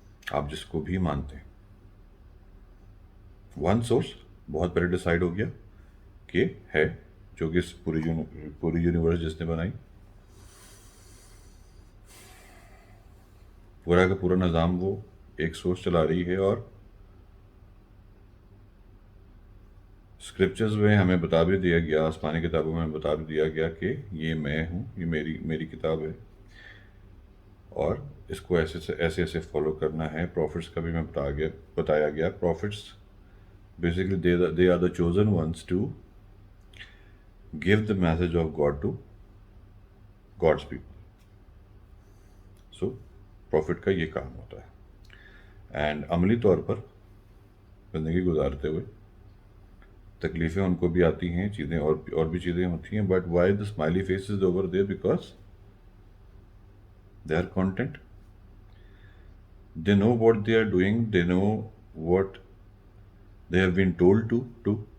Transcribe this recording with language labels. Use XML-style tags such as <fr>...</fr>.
<ur>آپ جس کو بھی مانتے ہیں، ون سورس بہت پہلے ڈیسائیڈ ہو گیا کہ ہے، جو کہ اس پوری یونیورس جس نے بنائی، پورا کا پورا نظام وہ ایک سورس چلا رہی ہے. اور اسکرپچرز میں ہمیں بتا بھی دیا گیا، آسمانی کتابوں میں ہمیں بتا بھی دیا گیا کہ یہ میں ہوں، یہ میری کتاب ہے، اور اس کو ایسے ایسے فالو کرنا ہے. پروفٹس کا بھی بتایا گیا.</ur> <en>Prophets basically they are the chosen ones to give the message of God to God's people.</en> <ur>So profit کا یہ کام ہوتا ہے. اینڈ عملی طور پر زندگی گزارتے ہوئے تکلیفیں ان کو بھی آتی ہیں، چیزیں اور بھی چیزیں ہوتی ہیں.</ur> <en>But why the smiley face is over there? Because they are content. They know what they are doing. They know what they have been told to do.</en>